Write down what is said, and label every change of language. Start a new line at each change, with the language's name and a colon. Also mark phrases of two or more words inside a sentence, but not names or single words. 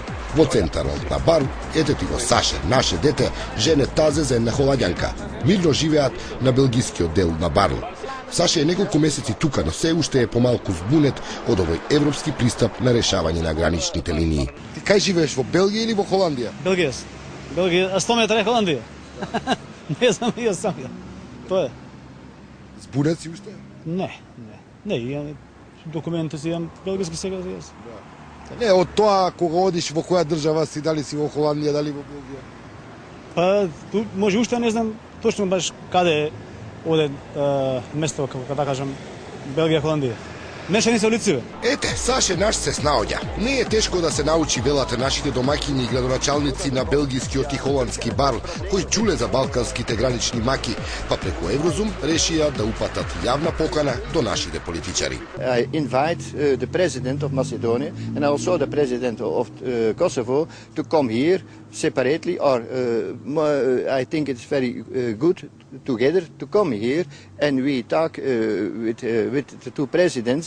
Macedonian: Во центарот на Барл, ете ти го Саше, наше дете, жене тазе за една холандјанка. Мирно живеат на белгискиот дел на Барл. Саше е неколку месеци тука, но се уште е помалку збунет од овој европски пристап на решавање на граничните линии. Ти кај живееш, во Белгија или во Холандија?
Serbian: Belgija. Belgija, a 100 metara je Holandija. Ne znam, ja sam ja. To je.
Macedonian: Збунет си уште?
Serbian: Ne, imam dokumente si imam belgijski сега.
Macedonian: Не, од тоа кога одиш во која држава си, дали си во Холандија, дали во Белгија?
Serbian: Pa tu može ušte, ne znam točno baš kada je ovdje mesto, kako da kažem, Belgija, Holandija.
Macedonian: Нешто не се улициве. Ете, Саше наш се снаоѓа. Не е тешко да се научи, велат нашите домаќини и градоначалници на белгискиот и холандски Барл, кои чуле за балканските гранични маки, па преку Еврозум решија да упатат јавна покана до нашите политичари.
English: I invite the president of Macedonia and also the president of Kosovo to come here separately, or I think it's very good together to come here and we talk with the two presidents.